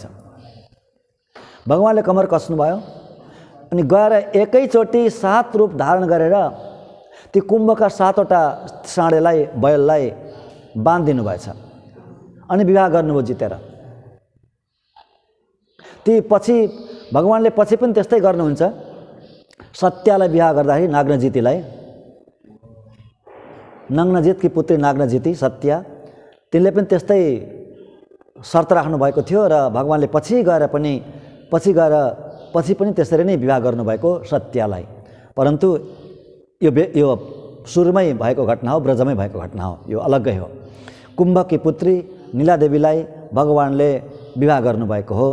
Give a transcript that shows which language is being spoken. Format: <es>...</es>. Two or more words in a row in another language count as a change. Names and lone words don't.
<ne>भगवानले कमर कस्नुभयो अनि गएर एकैचोटि 7 रूप धारण गरेर ती कुम्भका 7वटा साँडेलाई बैललाई बाँधिदिनु भएछ अनि विवाह गर्नुभयो जितेर। ती पछि भगवानले पछि पनि त्यस्तै गर्नुहुन्छ। सत्यालाई विवाह गर्दाखेरि नाग्नजितीलाई, नग्नजितकी पुत्री नाग्नजिती सत्या, तिनले पनि त्यस्तै शर्त राख्नु भएको थियो र भगवानले पछि पनि त्यसरी नै विवाह गर्नुभएको सत्यालाई। परन्तु यो सुरुमै भएको घटना हो, ब्रजमै भएको घटना हो, यो अलग्गै हो। कुम्भकी पुत्री नीलादेवीलाई भगवानले विवाह गर्नुभएको हो।</ne>